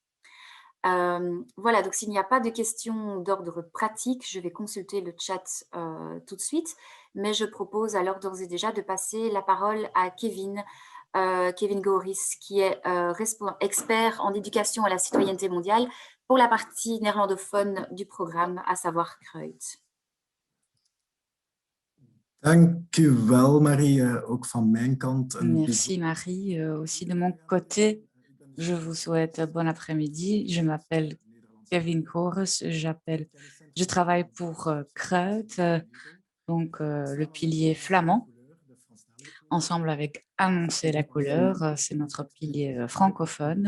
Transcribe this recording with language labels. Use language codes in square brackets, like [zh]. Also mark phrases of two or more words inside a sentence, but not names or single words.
[fr] Voilà, donc s'il n'y a pas de questions d'ordre pratique, je vais consulter le chat tout de suite, mais je propose alors d'ores et déjà de passer la parole à Kevin Goris, qui est expert en éducation à la citoyenneté mondiale pour la partie néerlandophone du programme, à savoir Kreut. [nl] Dank u wel, Marie, ook van mijn kant. [fr] Merci Marie, aussi de mon côté, je vous souhaite bon après-midi. Je m'appelle Kevin Goris, je travaille pour Kreut, donc le pilier flamand, ensemble avec Annoncer la couleur, c'est notre pilier francophone.